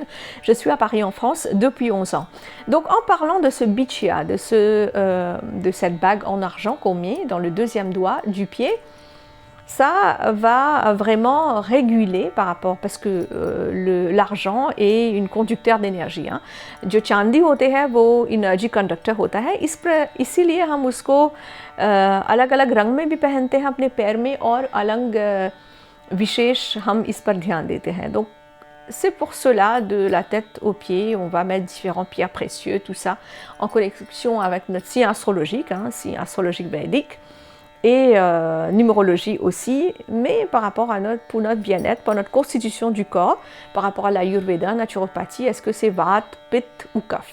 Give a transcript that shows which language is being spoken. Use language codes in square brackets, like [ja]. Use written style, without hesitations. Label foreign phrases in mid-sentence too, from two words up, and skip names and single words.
[fr] Je suis à Paris en France depuis 11 ans. Donc en parlant de ce bichia, de cette bague en argent qu'on met dans le deuxième doigt du pied, ça va vraiment réguler par rapport, parce que l'argent est une conducteur d'énergie. [hi] जो चांदी होते हैं वो [en] energy conductor [hi] होता है, इसीलिए हम उसको अलग अलग रंग में भी पहनते हैं अपने पैर में और अलग विशेष हम इस पर ध्यान देते हैं. [fr] Donc c'est pour cela, de la tête aux pieds, on va mettre différents pierres précieuses, tout ça en connexion avec notre signe astrologique, signe astrologique védique, et numérologie aussi, mais par rapport à pour notre bien-être, pour notre constitution du corps, par rapport à l'ayurveda, naturopathie, est-ce que c'est Vata, Pitta ou Kapha.